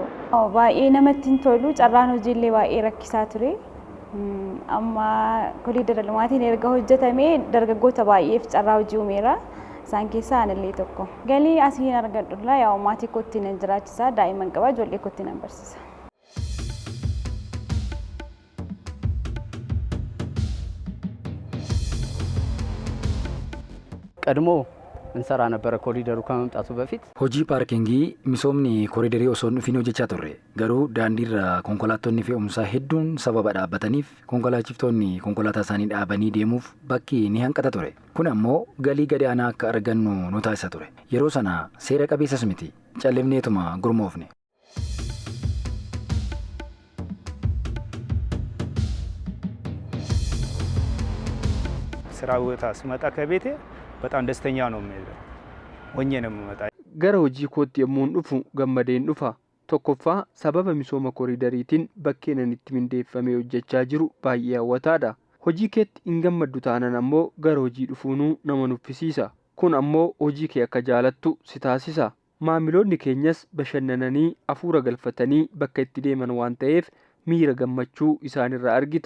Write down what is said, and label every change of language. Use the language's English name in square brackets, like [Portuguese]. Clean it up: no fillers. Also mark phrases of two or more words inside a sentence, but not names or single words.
[Oromo] Baay'ee namatti hin tolu carraan hojiillee baay'ee rakkisaa ture. Amma koriidara limaatiin erga hojjetamee dargaggoota baay'eef carraa hojii uumeera. Isaan keessaa anillee tokko. Galii asiin argadhulla yaa maatii kootti nan jiraachisa daa'imman qaba ijoollee kootti nan barsiisa. [Amharic] ቀድሞ እንሰራ ነበረ ኮሪደሩ ከመምጣቱ በፊት [Oromo] hojii paarkingii misoomni koriidarii osoo hin dhufin hojjechaa turre garuu daandiirra konkolaattonni fe'umsaa hedduun sababa dhaabbataniif konkolaachiftonni konkolaataa isaanii dhaabanii deemuuf bakki ni hanqata ture. Kun ammoo galii gadi aanaa akka argannu nu taasisa ture. Yeroo sana seera qabeessas miti callifneetuma gurmoofne. [Amharic] ስራ ቦታ ስመጣ ከቤቴ በጣም ደስተኛ ነው የሚለው ወኘ ነው የምመጣ [Oromo] gara hojii kootti yommuun dhufu gammadeen dhufa. Tokkoffaa sababa misooma koriidariitiin bakkeenan itti mindeeffamee hojjechaa jiru baay'ee hawwataadha. Hojii keetti hin gammaddu taanan ammoo gara hojii dhufuunuu nama nuffisiisa. Kun ammoo hojii kee akka jaalattu si taasisa. Maamiloonni keenyas bashannananii hafuura galfatanii bakka itti deeman waan ta'eef miira gammachuu isaanirraa argita.